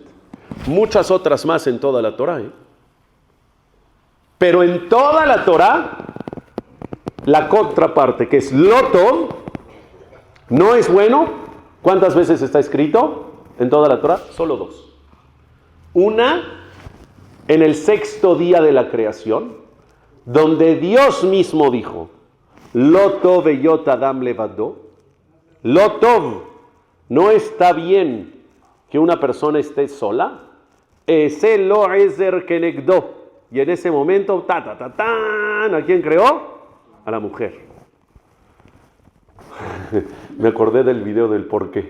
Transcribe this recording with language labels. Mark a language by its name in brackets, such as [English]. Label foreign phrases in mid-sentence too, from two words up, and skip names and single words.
[Spanish] Muchas otras más en toda la Torah, Pero en toda la Torah, la contraparte, que es [Hebrew] לא טוב, [Spanish] no es bueno. ¿Cuántas veces está escrito en toda la Torah? Solo 2. Una, en el 6º día de la creación, donde Dios mismo dijo, [Hebrew] לא טוב היות אדם לבדו. לא טוב, [Spanish] no está bien que una persona esté sola. [Hebrew] אעשה לו עזר כנגדו. [Spanish] Y en ese momento, ¿a quién creó? A la mujer. Me acordé del video del por qué.